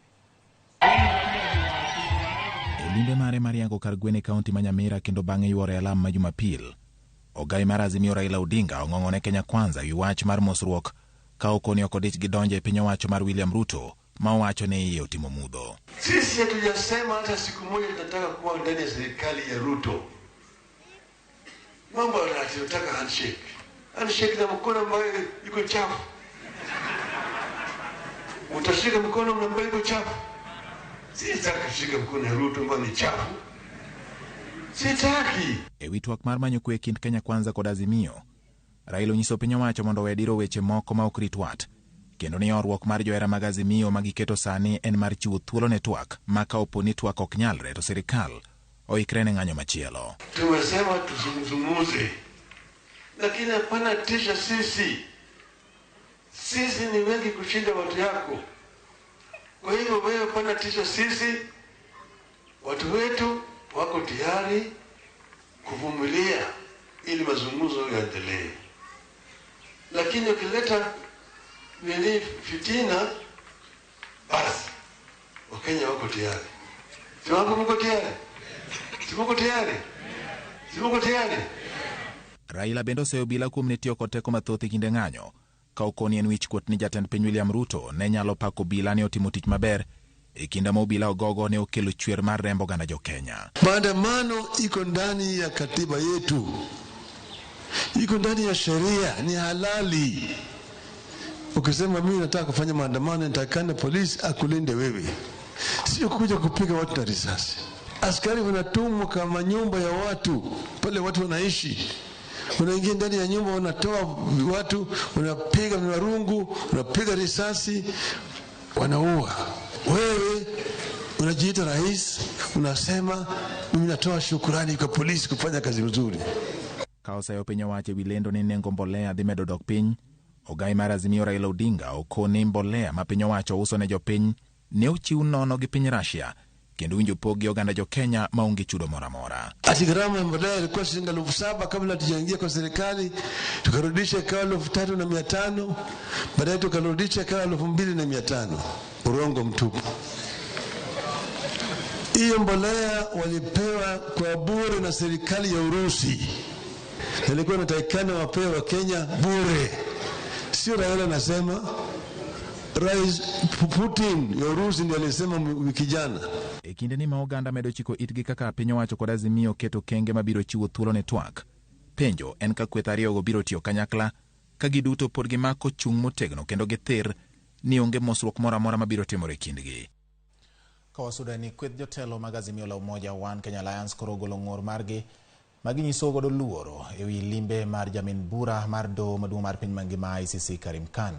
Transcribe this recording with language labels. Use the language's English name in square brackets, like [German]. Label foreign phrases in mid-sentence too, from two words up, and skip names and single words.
[Luo (Kenya and Tanzania)] Limbe mare mariango kar gwene kaunti ma Nyamira kendo bang'e yuore alam ma Jumapil. Ogai mar Azimio Raila Odinga ong'ong'one Kenya Kwanza wi wach mar mosruok ka okoni ok odich gi donjo e piny owacho mar William Ruto ma owacho ne iye otimo mudho. [Swahili] Sisi hatujasema hata siku moja tunataka kuwa ndani ya serikali ya Ruto. Mambo tunataka handshake. Handshake na mkono ambayo iko chafu. Utashika mkono ambayo iko chafu. Sitaki kushika mkono ya Ruto ambayo ni chafu. Sitaki. [Luo (Kenya and Tanzania)] E wi twak mar manyo kwe kind Kenya Kwanza kod Azimio, Raila onyiso piny owacho mondo wediro weche moko ma ok rit wat, kendo ni orruok mar johera mag Azimio ma giketo sani en mar chiwo thuolo ne twak ma ka opo ni twak ok nyalre to sirikal oikre ne ng'anyo machielo. [Swahili] Tumesema tuzungumuze, lakini hapana tisha sisi. Sisi ni wengi kushinda watu yako. Kwa hivyo wewe hapana tisha sisi. Watu wetu wako tayari kuvumilia ili mazungumzo yaendelee. Lakini ukileta fitina, basi Wakenya wako tayari. Si wako mko tayari? Si mko tayari? Si mko tayari? [Luo (Kenya and Tanzania)] Raila bendo seyo bila kuom ne tiyo kod teko mathoth e kinde ng'anyo ka okoni en wich kuot ni jatend piny William Ruto ne nyalo pako obila ni otimo tich maber e kinde ma obila ogogo ne okelo chwer mar rembo ganda jo Kenya. [Swahili] Maandamano iko ndani ya katiba yetu, iko ndani ya sheria, ni halali. Ukisema mimi nataka kufanya maandamano, nitakana polisi akulinde wewe, sio kuja kupiga watu na risasi. Askari wanatumwa kama nyumba ya watu, pale watu wanaishi. Unaingia ndani ya nyumba, unatoa watu, unapiga marungu, unapiga risasi, wanaua. Wewe unajiita rais, unasema mimi natoa shukrani kwa polisi kufanya kazi nzuri. [Luo (Kenya and Tanzania)] Kaosa yo piny owacho wilendo ni nengo mbolea dhi medo dok piny. Ogai mar Azimio Raila Odinga okone mbolea ma piny owacho uso ne jopiny ne ochiw nono gi piny Russia kendo winjo pogi oganda jo Kenya maonge chudo mora mora. [Swahili] Ati gharama ya mbolea ilikuwa shilingi 7,000 kabla tujaingia kwa serikali, tukarudisha ikawa 3,500, baadaye tukarudisha ikawa 2,500. Urongo mtupu. Hiyo mbolea walipewa kwa bure na serikali ya Urusi. Ilikuwa inatakikana wapewe wa Kenya bure. Sio Raila nasema, Rais Putin ya Urusi ndiye alisema wiki jana. [Luo (Kenya and Tanzania)] E kinde ni ma oganda medo chiko itgi kaka piny owacho kod Azimio keto kenge mabiro chiwo thuolo ne twak. Penjo en ka kweth ariyogo biro tiyo kanyakla ka giduto pod gimako chung' motegno kendo githir ni onge mosruok mora mora mabiro timore kindgi. Kawasuda ni kweth jotelo mag Azimio la Umoja One Kenya Alliance koro golo ng'ur margi maginyiso godo luoro e wi limbe mar jamin bura mar doho maduong' mar piny mangima ICC Karim Khan.